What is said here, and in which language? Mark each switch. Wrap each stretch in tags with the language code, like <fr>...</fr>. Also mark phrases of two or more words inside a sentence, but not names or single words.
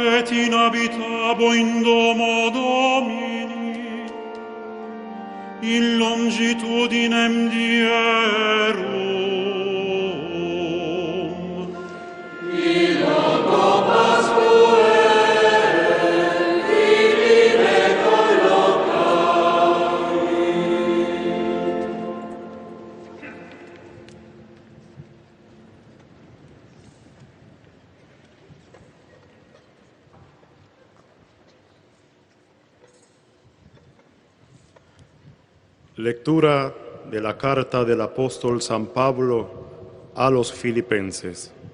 <la>in habitabo in domo Domini, in longitudinem dierum. In loco Pascuae, divine collocamit.</la> <es>Lectura de la carta del apóstol San Pablo a los Filipenses.</es>